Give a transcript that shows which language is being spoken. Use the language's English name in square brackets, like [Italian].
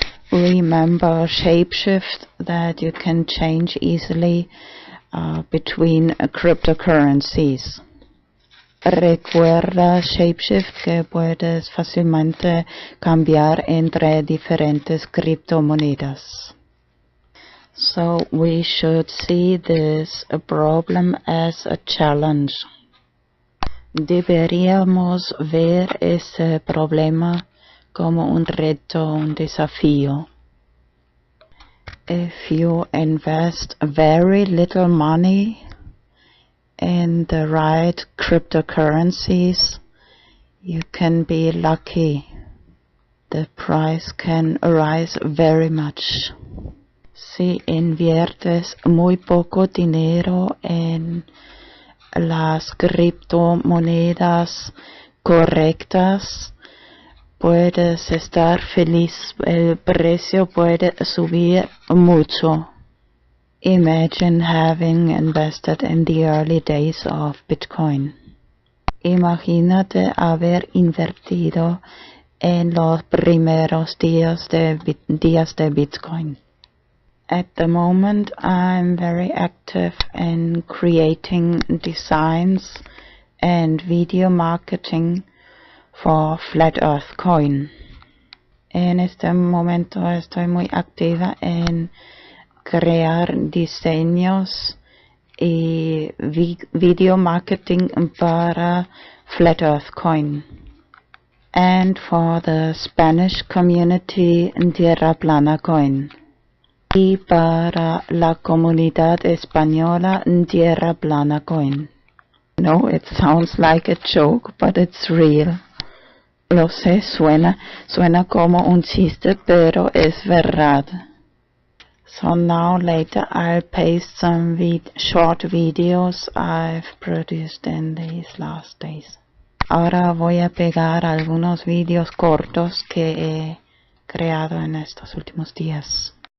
[English] Remember Shapeshift, that you can change easily between cryptocurrencies. [Spanish] Recuerda Shapeshift que puedes fácilmente cambiar entre diferentes criptomonedas. [English] So we should see this problem as a challenge. [Spanish] Deberíamos ver ese problema como un reto, un desafío. [English] If you invest very little money in the right cryptocurrencies, you can be lucky. The price can rise very much. [Spanish] Si inviertes muy poco dinero en las criptomonedas correctas, puedes estar feliz. El precio puede subir mucho. [English] Imagine having invested in the early days of Bitcoin. [Spanish] Imagínate haber invertido en los primeros días de Bitcoin. [English] At the moment, I'm very active in creating designs and video marketing for Flat Earth Coin. [Spanish] En este momento estoy muy activa en crear diseños y video marketing para Flat Earth Coin. [English] And for the Spanish community, Tierra Plana Coin. [Spanish] Y para la comunidad española, Tierra Plana Coin. [English] No, it sounds like a joke, but it's real. [Spanish] Lo sé, suena como un chiste, pero es verdad. [English] So now later I'll paste some short videos I've produced in these last days. [Spanish] Ahora voy a pegar algunos vídeos cortos que he creado en estos últimos días.